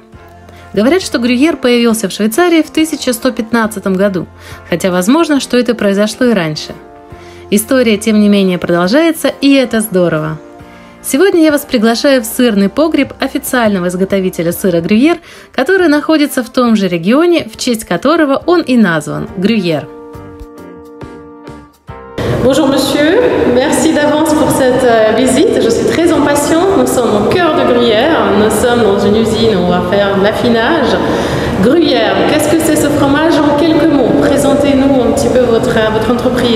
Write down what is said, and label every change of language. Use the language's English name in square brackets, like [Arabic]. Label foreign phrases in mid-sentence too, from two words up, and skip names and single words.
[Russian] Говорят, что грюйер появился в Швейцарии в 1115 году, хотя возможно, что это произошло и раньше. История, тем не менее, продолжается, и это здорово. Сегодня я вас приглашаю в сырный погреб официального изготовителя сыра грюйер, который находится в том же регионе, в честь которого он и назван – Грюйер. [French] Bonjour monsieur, merci d'avance pour cette visite, je suis très impatiente, nous sommes au cœur de Gruyère, nous sommes dans une usine où on va faire l'affinage. Gruyère, qu'est-ce que c'est ce fromage en quelques mots? Présentez-nous un petit peu votre entreprise.